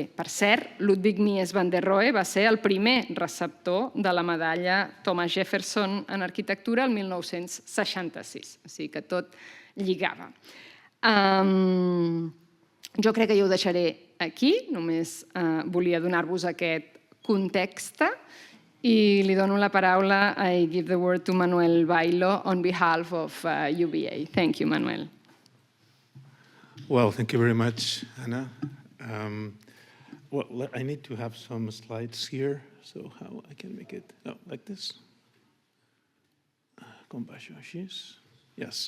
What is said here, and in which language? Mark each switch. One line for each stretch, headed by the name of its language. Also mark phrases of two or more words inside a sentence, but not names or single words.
Catalan: Per cert, Ludwig Mies van der Rohe va ser el primer receptor de la medalla Thomas Jefferson en arquitectura el 1966, o sigui que tot lligava. Jo crec que jo ho deixaré aquí, només volia donar-vos aquest context i li dono la paraula.
English: I give the word to Manuel Bailo on behalf of UBA. Thank you, Manuel. Well, thank you very much, Anna. Well, I need to have some slides here, so how I can make it like this? Yes.